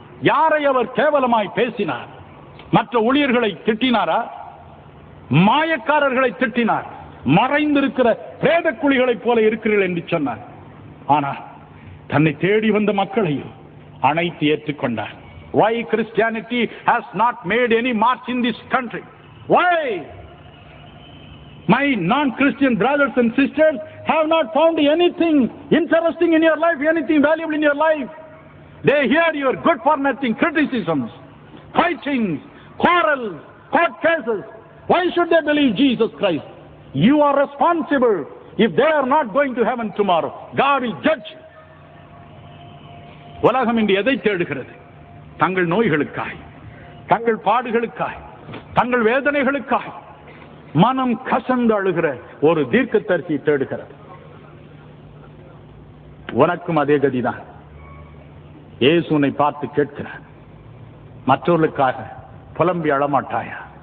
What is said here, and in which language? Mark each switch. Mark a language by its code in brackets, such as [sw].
[ta] யாரை அவர் கேவலமாய் பேசினார்? மற்ற ஊழியர்களை திட்டினாரா? மாயக்காரர்களை திட்டினார். மறைந்திருக்கிற பிரேத குழிகளைப் போல இருக்கிறீர்கள் என்று சொன்னார். ஆனால் தன்னை தேடி வந்த மக்களையும் அனைத்து ஏற்றுக்கொண்டார். [en] Why Christianity has not made any march in this country? Why? My non-Christian brothers and sisters have not found anything interesting in your life, anything valuable in your life. They hear your good for nothing criticisms, fightings, quarrels, court cases. Why should they believe Jesus Christ? You are responsible if they are not going to heaven tomorrow. God will judge. [ta] உலகம் இன்று எதை தேடுகிறது? தங்கள் நோய்களுக்காய், தங்கள் பாடுகளுக்காய், தங்கள் வேதனைகளுக்காய் மனம் கசந்து அழுகிற ஒரு தீர்க்கதரிசியை தேடுகிறது. உனக்கும் அதே கதிதான். இயேசு உன்னை பார்த்து கேட்கிறார், மற்றவர்களுக்காக புலம்பி அழமாட்டாயா?